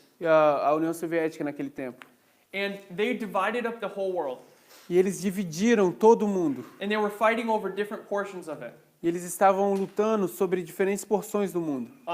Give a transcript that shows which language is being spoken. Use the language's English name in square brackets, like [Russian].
[Portuguese] e a União Soviética naquele tempo. [English] And they divided up the whole world. [Portuguese] E eles dividiram todo o mundo. [English] And they were fighting over different portions of it. [Portuguese] E eles estavam lutando sobre diferentes porções do mundo.